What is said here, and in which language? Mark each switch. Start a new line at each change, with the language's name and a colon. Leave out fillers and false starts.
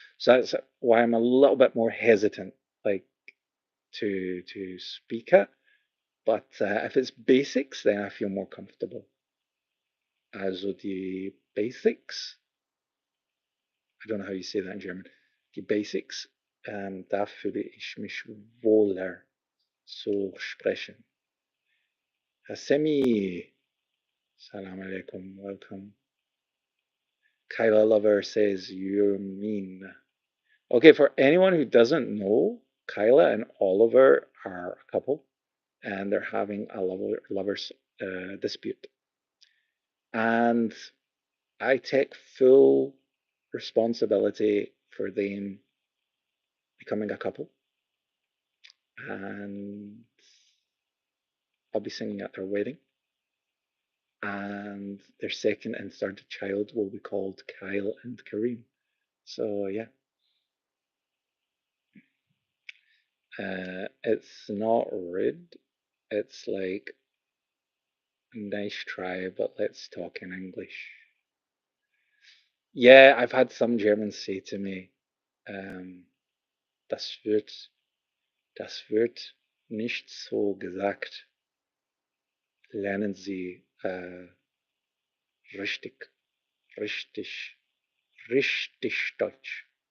English: So that's why I'm a little bit more hesitant, like to speak it. But if it's basics, then I feel more comfortable.
German: Also die Basics,
English: I don't know how you say that in German.
German: Die Basics, da fühle ich mich wohler zu sprechen.
English: Hasemi,
Arabic: salam alaikum,
English: welcome. Kyla Lover says you're mean. Okay, for anyone who doesn't know, Kyla and Oliver are a couple, and they're having a lovers dispute. And I take full responsibility for them becoming a couple, and I'll be singing at their wedding. And their second and third child will be called Kyle and Kareem. So yeah, it's not rude. It's like nice try, but let's talk in English. Yeah, I've had some Germans say to me, um,
German: das wird, das wird nicht so gesagt. Lernen Sie richtig, richtig, richtig Deutsch.